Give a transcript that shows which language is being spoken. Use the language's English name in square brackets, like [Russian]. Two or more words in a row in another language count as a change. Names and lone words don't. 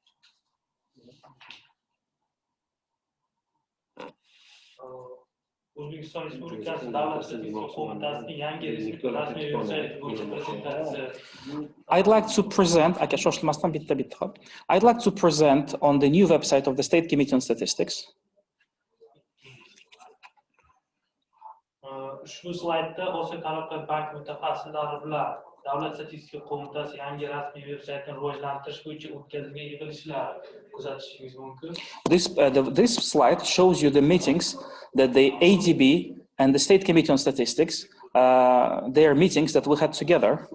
[Uzbek] O'zbek O'zbekiston Respublikasi Davlat statistika qo'mitasining yangi rasmiy veb-sayti bo'yicha prezentatsiya. [English] I'd like to present, I'd like to present on the new website of the State Committee on Statistics. [Uzbek] Ushbu slaydda Osiyo taraqqiyot banki mutaxassislari bilan Davlat statistika qo'mitasi yangi rasmiy veb-saytini rivojlantirish bo'yicha o'tkazilgan yig'ilishlar kuzatishingiz mumkin. [English] This slide shows you the meetings that the ADB and the State Committee on Statistics, their meetings that we had together.